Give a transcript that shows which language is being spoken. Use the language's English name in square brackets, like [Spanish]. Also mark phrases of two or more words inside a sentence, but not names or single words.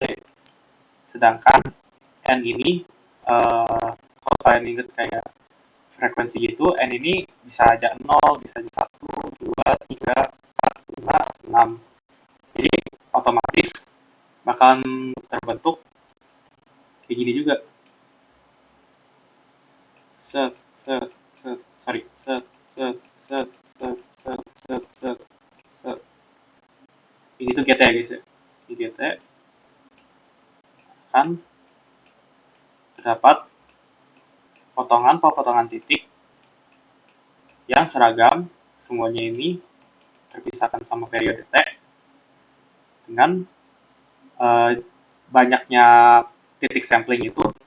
[Indonesian] Sedangkan N ini, kalau kalian ingat kayak frekuensi gitu, N ini bisa aja 0, bisa aja 1, 2, 3, 4, 5, 6. Jadi otomatis bakalan terbentuk kayak gini juga. Set, set, set, sorry, set, set, set, set, set, set, set, set. Ini tuh GT ya guys ya. Ini GT kan terdapat potongan titik yang seragam, semuanya ini terpisahkan sama periode T dengan banyaknya titik sampling itu.